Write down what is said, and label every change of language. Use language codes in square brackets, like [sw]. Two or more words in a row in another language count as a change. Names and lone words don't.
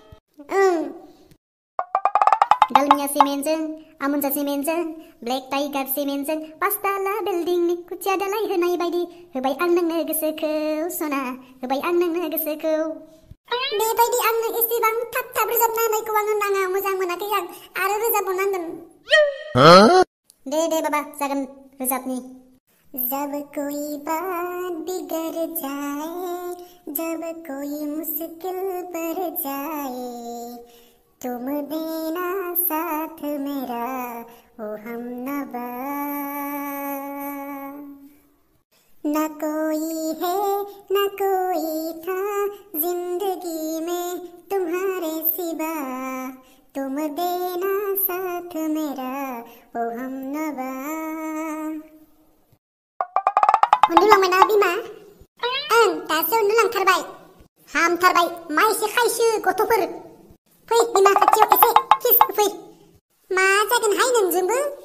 [brx] दालमिया सिमेन्टजों आमुनजा सिमेन्टजों ब्लेक टाइगार सिमेन्टजों पासताला बिल्डिंनि खुथिया दालाय होनाय बायदि होबाय आं नोंनो गोसोखौ सना होबाय आं नोंनो गोसोखौ बेबायदि आंनो एसेबां थाब रोजाबना होनायखौ आङो नाङा मोजां मोनाखै आं आरो रोजाबबावनांगोन दे बाबा जागोन रोजाबनि [hi] जब कोई बात बिगड़ जाए जब कोई मुश्किल पड़ जाए तुम देना साथ मेरा ओ हमनवा न कोई है न कोई था जिंदगी में तुम्हारा [brx] हमनोबा उन्दुलांबायना बिमा ओं दासो उन्दुलांथारबाय हामथारबाय मा एसे खायसो गथ'फोर फै बिमा खाथियाव एसे किस होफै मा जागोनहाय नोंजोंबो